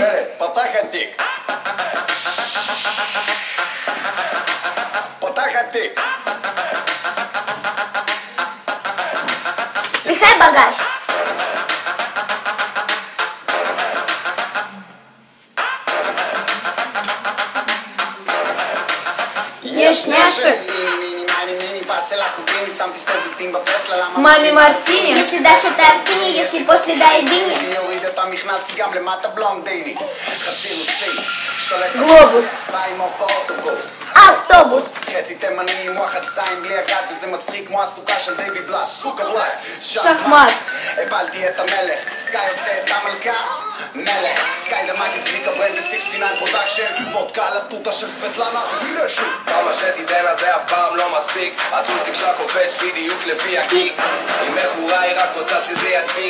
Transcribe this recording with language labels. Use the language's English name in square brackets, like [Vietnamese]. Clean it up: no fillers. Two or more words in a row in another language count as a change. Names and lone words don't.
[Hebrew] פותחת תיק פותחת תיק [Russian] Пихай багаж. [Hebrew] יש נשק. [Russian] Маме мартини. Если Даша тортини, если после дайдини. Глобус. Автобус. Шахмат. [Hebrew] הפלתי את המלך, סקאי עושה את המלכה מלך, סקאי למייק צביקה ברנד ו-69 פרודקשן וודקה על התותה של סבטלנה רשו כמה שתיתן אז זה אף פעם לא מספיק הטוסיק שלה קופץ בדיוק לפי הקיק היא מכורה, היא רק רוצה שזה ידביק